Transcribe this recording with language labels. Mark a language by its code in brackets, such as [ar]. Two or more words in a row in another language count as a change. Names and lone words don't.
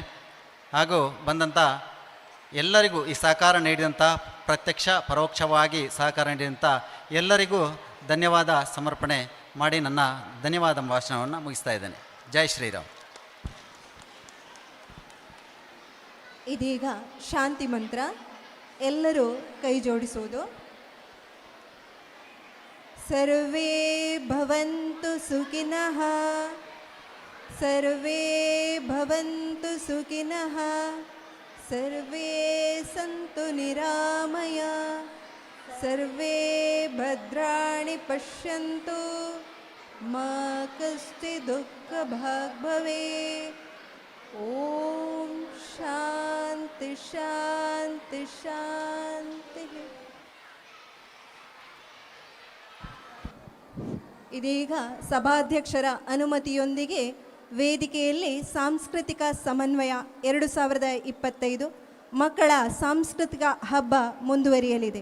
[kn] ಹಾಗೂ ಬಂದಂಥ ಎಲ್ಲರಿಗೂ ಈ ಸಹಕಾರ ನೀಡಿದಂಥ, ಪ್ರತ್ಯಕ್ಷ ಪರೋಕ್ಷವಾಗಿ ಸಹಕಾರ ನೀಡಿದಂಥ ಎಲ್ಲರಿಗೂ ಧನ್ಯವಾದ ಸಮರ್ಪಣೆ ಮಾಡಿ ನನ್ನ ಧನ್ಯವಾದ ಭಾಷಣವನ್ನು ಮುಗಿಸ್ತಾ ಇದ್ದೇನೆ. ಜೈ ಶ್ರೀರಾಮ್. ಇದೀಗ ಶಾಂತಿ ಮಂತ್ರ. ಎಲ್ಲರೂ ಕೈ ಜೋಡಿಸುವುದು. [sa] ಸರ್ವೇ ಭವಂತು ಸುಖಿನಃ, ಸರ್ವೇ ಭವಂತು ಸುಖಿನಃ, ಸರ್ವೇ ಸಂತು ನಿರಾಮಯ, ಸರ್ವೇ ಭದ್ರಾಣಿ ಪಶ್ಯಂತು, ಮಾ ಕಶ್ಚಿತ್ ದುಃಖ ಭಾಗ್ ಭವೇತ್. ಓಂ ಶಾಂತಿ ಶಾಂತಿ ಶಾಂತಿ. [kn] ಇದೀಗ ಸಭಾಧ್ಯಕ್ಷರ ಅನುಮತಿಯೊಂದಿಗೆ ವೇದಿಕೆಯಲ್ಲಿ ಸಾಂಸ್ಕೃತಿಕ ಸಮನ್ವಯ 2025 ಮಕ್ಕಳ ಸಾಂಸ್ಕೃತಿಕ ಹಬ್ಬ ಮುಂದುವರಿಯಲಿದೆ.